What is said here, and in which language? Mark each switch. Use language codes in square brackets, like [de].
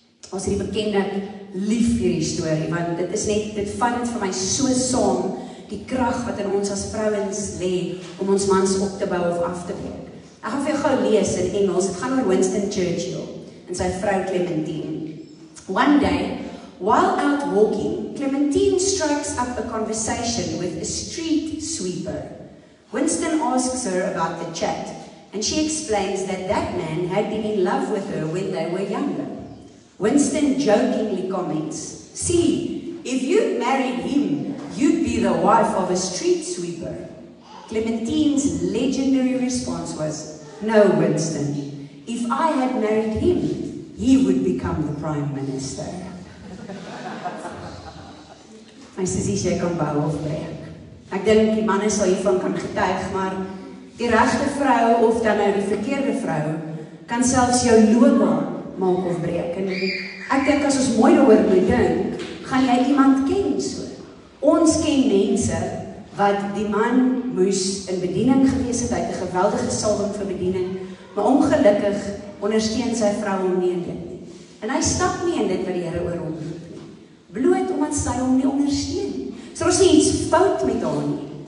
[af] Ons het die bekende lief hierdie storie, want dit vat dit vir my so saam, die krag wat in ons as vrouens lê, om ons mans op te bou of af te breek. Ek gaan vir jou gou lees in Engels, dit gaan oor Winston Churchill en sy vrou Clementine. [en] One day, while out walking, Clementine strikes up a conversation with a street sweeper. Winston asks her about the chat, and she explains that man had been in love with her when they were younger. Winston jokingly comments, "See, if you'd married him, you'd be the wife of a street sweeper." Clementine's legendary response was, "No, Winston, if I had married him, he would become the Prime Minister." [af] My sussie, jy kan bou of breek. Ek dink die manne sal hiervan kan getuig, maar die regte vrou of dan nou die verkeerde vrou kan selfs jou loopbaan maak of breek. En ek dink as ons mooi daaroor moet dink, gaan jy iemand ken so. Ons ken mense wat die man moes in bediening gewees het, hy het 'n geweldige salwing vir bediening, maar ongelukkig ondersteun sy vrou hom nie in dit nie. En hy stap nie in dit wat die Here oor hom roep nie. Bloot omdat sy hom nie ondersteun nie. So daar is nie iets fout met haar nie.